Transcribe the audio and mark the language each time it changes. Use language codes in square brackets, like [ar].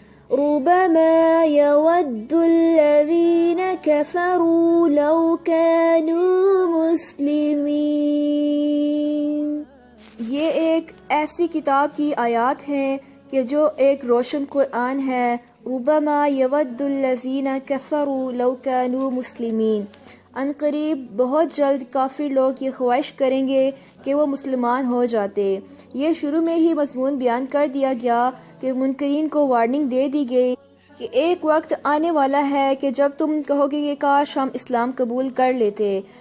[ar] ربما يود الذين كفروا لو كانوا مسلمين. [ur] یہ ایک ایسی کتاب کی آیات ہیں کہ جو ایک روشن قرآن ہے. [ar] ربما يود الذين كفروا لو كانوا مسلمين. [ur] ان قریب بہت جلد کافر لوگ یہ خواہش کریں گے کہ وہ مسلمان ہو جاتے. یہ شروع میں ہی مضمون بیان کر دیا گیا کہ منکرین کو وارننگ دے دی گئی کہ ایک وقت آنے والا ہے کہ جب تم کہو گے کہ کاش ہم اسلام قبول کر لیتے.